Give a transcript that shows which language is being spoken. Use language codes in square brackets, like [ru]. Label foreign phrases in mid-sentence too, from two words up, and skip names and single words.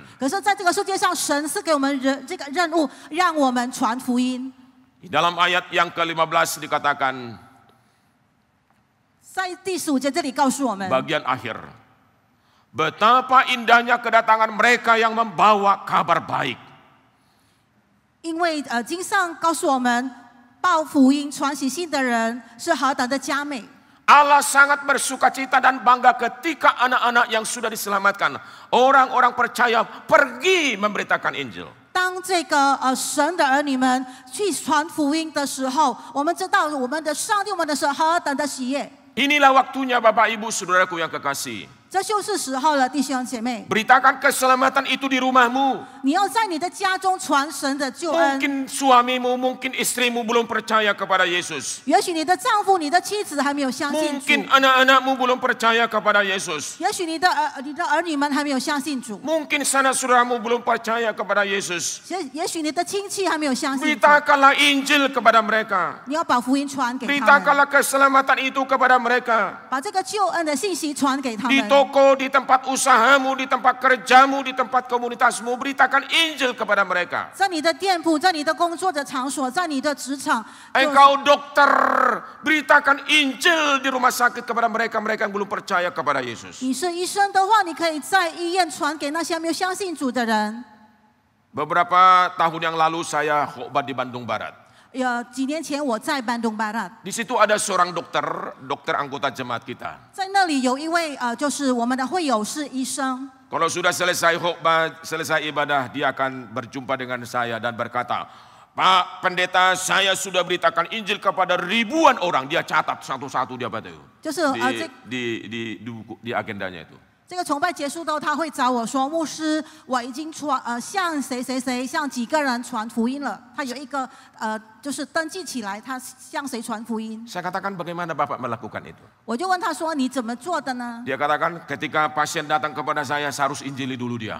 [zh] 可是，在这个世界上，神是给我们这个任务，让我们传福音。 [id] Di dalam ayat yang ke-15 dikatakan [zh] 在第15节这里告诉我们， [id] bagian akhir, betapa indahnya kedatangan mereka yang membawa kabar baik. [zh] 因为经上告诉我们，报福音、传喜信的人是何等的佳美。 [id] Allah sangat bersukacita dan bangga ketika anak-anak yang sudah diselamatkan, orang-orang percaya pergi memberitakan Injil. [zh] 当这个神的儿女们去传福音的时候，我们知道我们的上帝，我们的神何等的喜悦。 [id] Inilah waktunya Bapak Ibu Saudaraku yang kekasih. [zh] 这就是时候了，弟兄姐妹， [id] Beritakan keselamatan itu di rumahmu. [zh] 你要在你的家中传神的救恩。 [id] Mungkin suamimu, mungkin istrimu belum percaya kepada Yesus. [zh] 也许你的丈夫、你的妻子还没有相信主， [id] Mungkin anak-anakmu belum percaya kepada Yesus. [zh] 也许你的儿女们还没有相信主， [id] Mungkin sanak saudaramu belum percaya kepada Yesus. [zh] 也许你的亲戚还没有相信主。 [id] Beritakanlah Injil kepada mereka. [zh] 你要把福音传给他们， [id] Beritakanlah keselamatan itu kepada mereka. [zh] 把这个救恩的信息传给他 [id] Di [zh] 们。 [id] toko, di tempat usahamu, di tempat kerjamu, di tempat komunitasmu, beritakan Injil kepada mereka. [zh] 在你的店铺，在你的工作的场所，在你的职场， [id] Engkau dokter, beritakan Injil di rumah sakit kepada mereka-mereka yang belum percaya kepada Yesus. [zh] 你是医生的话，你可以在医院传给那些没有相信主的人。 [id] Beberapa tahun yang lalu saya khotbah di Bandung Barat. [zh] 几年前我在 Bandung Barat， [id] Di situ ada seorang dokter anggota jemaat kita. [zh] 在那里有一位就是我们的会友是医生。 [id] Kalau sudah selesai khotbah, selesai ibadah, dia akan berjumpa dengan saya dan berkata, Pak Pendeta, saya sudah beritakan Injil kepada ribuan orang. Dia catat satu-satu dia baca itu. [zh] 就是 [id] di agendanya itu. [zh] 这个崇拜结束后，他会找我说：“牧师，我已经向谁谁谁、向几个人传福音了。” 他有一个就是登记起来，他向谁传福音。 [id] Saya katakan bagaimana Bapak melakukan itu? [zh] 我就问他说：“你怎么做的呢？” [id] Dia katakan ketika pasien datang kepada saya harus injili dulu dia.